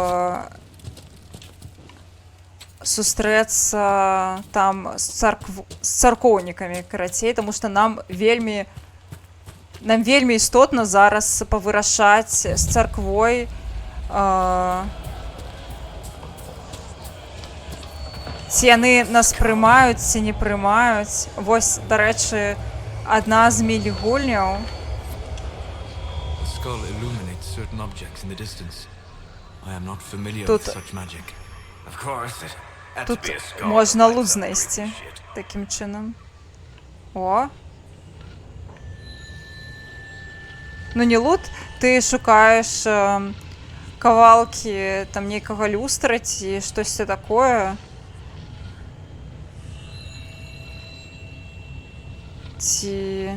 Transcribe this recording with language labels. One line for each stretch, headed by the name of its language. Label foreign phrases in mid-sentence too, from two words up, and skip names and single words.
Belarusian: сустрэцца там з царкоўнікамі, карацей, таму што нам вельмі істотна зараз павырашаць з царквой ці яны нас прымаюць, ці не прымаюць. Вось, дарэчы, адна з мільгульняў.
English: The skull illuminates certain objects in the distance. I am not familiar
Belarusian: Тут-
English: with such magic. Of course, it had to
Belarusian: Тут
English: be a skull.
Belarusian: можна лут знайсці такім чынам. О! Ну не лут, ты шукаеш кавалкі там нейкага люстра ці штосьці такое. Ці...